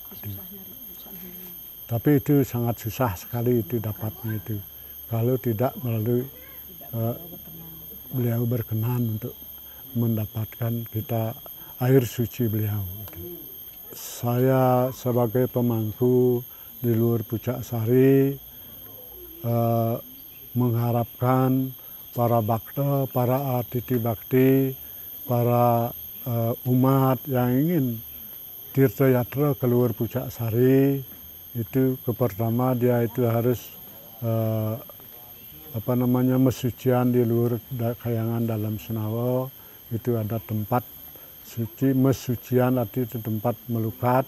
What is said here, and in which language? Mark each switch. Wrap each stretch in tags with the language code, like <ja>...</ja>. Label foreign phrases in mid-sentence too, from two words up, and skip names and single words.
<id>Tapi itu sangat susah sekali itu dapatnya itu kalau tidak melalui beliau berkenan untuk mendapatkan kita air suci beliau. Saya sebagai pemangku di Luhur Pucaksari mengharapkan para bakta, para atiti bakti, para umat yang ingin tirta yatra ke Luhur Pucaksari itu pertama dia itu harus mesucian di luar Kayangan dalam Senawo. Itu ada tempat suci, mesucian arti itu tempat melukat.</id>